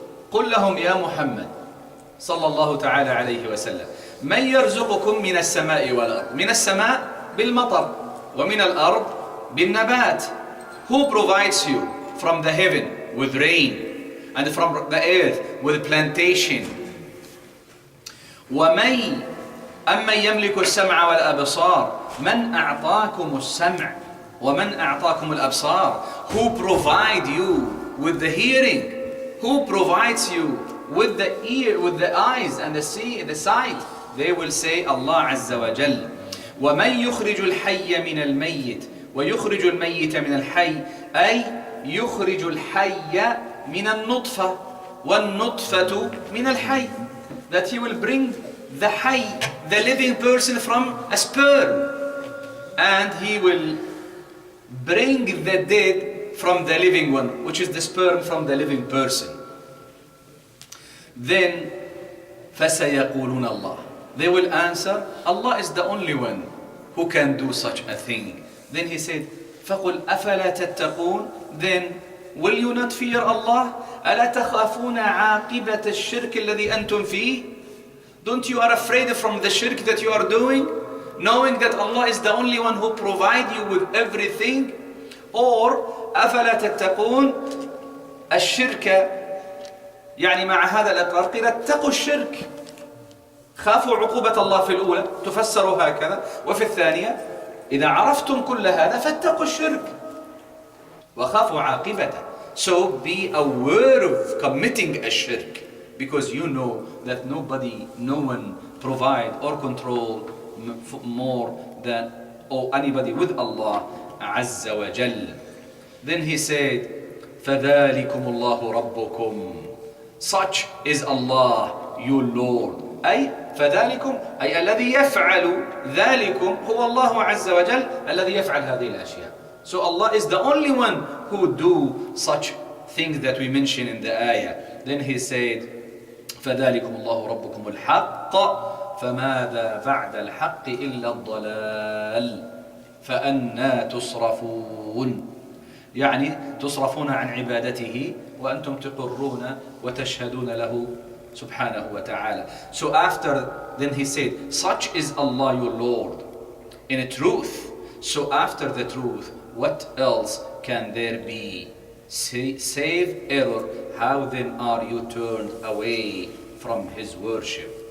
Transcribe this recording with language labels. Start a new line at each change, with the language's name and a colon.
Arabic: قل لهم يا محمد صلى الله تعالى عليه وسلم من يرزقكم من السماء والأرض. من السماء بالمطر ومن الأرض بالنبات.
English: Who provides you from the heaven with rain and from the earth with plantation.
Arabic: ومن أمن يملك السمع والأبصار. من أعطاكم السمع ومن أعطاكم الأبصار.
English: Who provide you with the hearing? Who provides you with the ear, with the eyes and the sight? They will say Allah Azza wa Jal.
Arabic: وَمَنْ يُخْرِجُ الْحَيَّ مِنَ الْمَيِّتِ وَيُخْرِجُ الْمَيِّتَ مِنَ الْحَيِّ. أي يخرج الحي من النطفة والنطفة من الحي.
English: That he will bring the hayy, the living person, from a sperm, and he will bring the dead from the living one, which is the sperm from the living person. Then
Arabic: فَسَيَقُولُونَ اللَّهِ.
English: They will answer, Allah is the only one who can do such a thing. Then he said,
Arabic: فَقُلْ أَفَلَا تَتَّقُونَ.
English: Then will you not fear Allah?
Arabic: أَلَا تَخَافُونَ عَاقِبَةَ الشِّرْكِ الَّذِي أَنْتُمْ فِيهِ.
English: Don't you are afraid from the shirk that you are doing, knowing that Allah is the only one who provides you with everything? Or
Arabic: أفلا تتقون الشرك، يعني مع هذا الإقرار قيل اتقوا الشرك، خافوا عقوبة الله في الأولى تفسر هكذا، وفي الثانية إذا عرفتم كل هذا فاتقوا الشرك وخافوا عاقبته.
English: So be aware of committing a shirk, because you know that nobody, no one provide or control more than or anybody with Allah Azza wa Jal. Then he said,
Arabic: فَذَلِكُمُ اللَّهُ رَبُّكُمْ.
English: Such is Allah, your Lord.
Arabic: أي فذلكم أي الذي يفعل ذلكم هو الله عز وجل الذي يفعل هذه الأشياء.
English: So Allah is the only one who do such things that we mention in the ayah. Then he said,
Arabic: فذلكم الله ربكم الحق فماذا بعد الحق إلا الضلال فأنى تصرفون. يعني تصرفون عن عبادته وأنتم تقرون وتشهدون له subhanahu wa ta'ala.
English: So after, then he said, such is Allah your Lord in truth. So after the truth, what else can there be save error? How then are you turned away from his worship?